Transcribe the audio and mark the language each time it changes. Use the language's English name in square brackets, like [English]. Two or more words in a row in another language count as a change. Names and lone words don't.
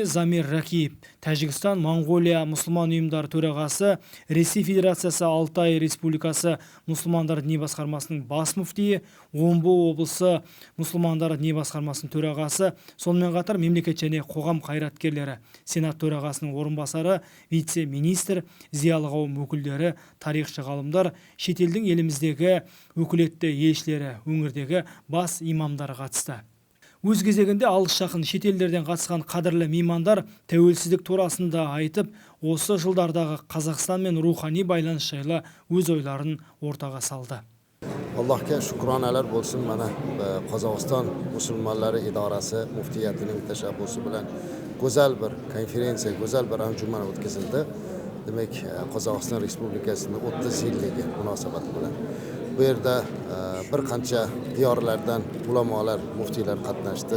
[Kazakh] Замир Ракиев, Тәжікстан, Моңғолия мұсылман ұйымдары төрағасы, Ресей Федерациясы Алтай Республикасы мұсылмандары діни басқармасының бас муфтиі, Омбы облысы мұсылмандары діни басқармасының төрағасы, сонымен қатар мемлекет және қоғам қайраткерлері, Сенат төрағасының орынбасары, вице-министр, зиялы қауым өкілдері, тарихшы ғалымдар, шетелдің еліміздегі өкілетті елшілері, өңірдегі бас имамдар қатысты. Өз кезегінде алыс жақын шетелдерден қатысқан қадірлі меймандар тәуелсіздік турасында айтып, осы жылдардағы Қазақстан мен рухани байланыс жайлы өз ойларын ортаға салды. [Uzbek] Allohga shukronalar bo'lsin. Mana Qozog'iston musulmonlari idorasi muftiyatining tashabbusi bilan go'zal bir konferensiya, go'zal bir anjuman o'tkazildi. Demak, Qozog'iston Respublikasining 30 yilligi munosabati bilan bu yerda bir qancha diyorlardan ulamolar, muftiylar qatnashdi.